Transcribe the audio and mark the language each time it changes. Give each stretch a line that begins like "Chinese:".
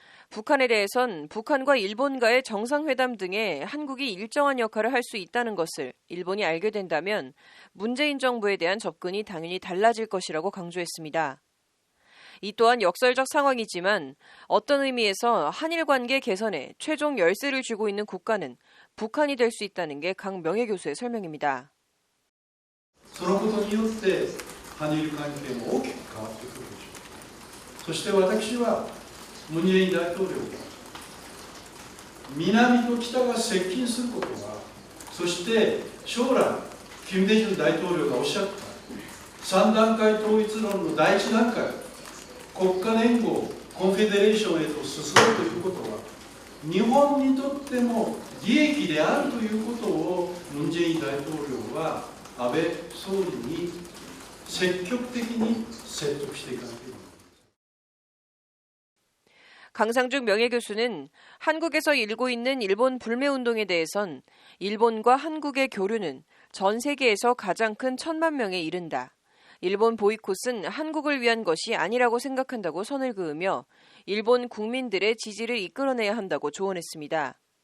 Korean: 북한에 대해선 북한과 일본과의 정상회담 등에 한국이 일정한 역할을 할 수 있다는 것을 일본이 알게 된다면 문재인 정부에 대한 접근이 당연히 달라질 것이라고 강조했습니다. 이 또한 역설적 상황이지만 어떤 의미에서 한일 관계 개선에 최종 열쇠를 쥐고 있는 국가는 북한이 될 수 있다는 게 강 명예교수의 설명입니다.
Japanese: そのことによって韓日関係も大きく変わってくるでしょう。そして私はムン・ジェイン大統領が南と北が接近することは、そして将来キム・デジュン大統領がおっしゃった3段階統一論の第1段階、国家連合コンフェデレーションへと進むということは日本にとっても利益であるということをムン・ジェイン大統領は安倍総理に積極的に説得していかなければいけない。
Korean: 강상중 명예교수는 한국에서 일고 있는 일본 불매운동에 대해선 일본과 한국의 교류는 전 세계에서 가장 큰 1,000만 명에 이른다. 일본 보이콧은 한국을 위한 것이 아니라고 생각한다고 선을 그으며 일본 국민들의 지지를 이끌어내야 한다고 조언했습니다.